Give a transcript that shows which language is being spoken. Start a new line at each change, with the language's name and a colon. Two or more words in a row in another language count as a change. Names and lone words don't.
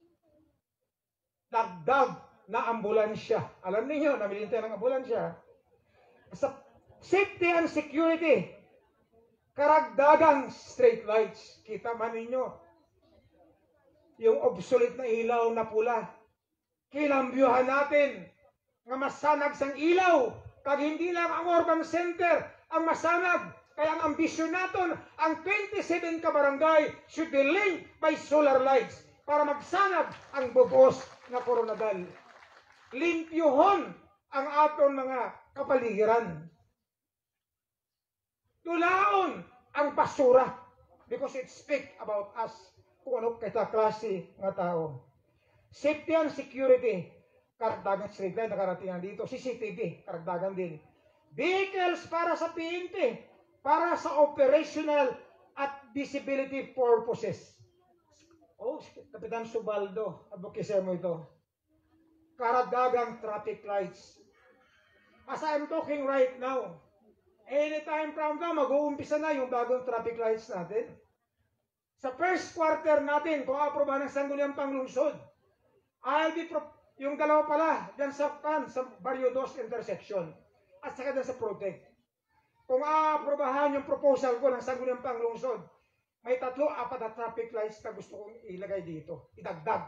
Filipino: Dagdag na ambulansya. Alam niyo, namili tayo ng ambulansya. Sa
English: safety and security,
Filipino: karagdagang street lights. Kita man ninyo, yung obsolete na ilaw na pula.
Hiligaynon: Kinambyuhan natin nga masanag sang ilaw. Kag hindi lang ang
English: urban center
Hiligaynon: ang masanag. Kaya ang ambisyon naton, ang 27 ka barangay
English: should be linked by solar lights
Hiligaynon: para magsanag ang bugos na Coronadal. Limpyuhon ang aton mga kapaligiran. Tulaon ang basura
English: because it speaks about us
Hiligaynon: kung ano kita klase ng tao.
English: Safety and security,
Filipino: karagdagan street light, nakaratingan dito. CCTV, karagdagan din. Vehicles para sa PNP, para sa operational at
English: visibility purposes.
Filipino: Kapitan Subaldo, advocacy mo ito.
English: Karagdagang traffic lights. As I'm talking right now, anytime from now,
Filipino: mag-uumpisa na yung bagong
English: traffic lights
Filipino: natin. Sa
English: first quarter
Filipino: natin, kung aprobahan ng Sangguniang Panglungsod, yung dalawa pala, dyan sa Barrio 2 intersection, at saka dyan sa Protect. Kung aprobahan yung proposal ko ng Sangguniang Panglungsod, may 3-4 na
English: traffic lights
Filipino: na gusto kong ilagay dito, idagdag.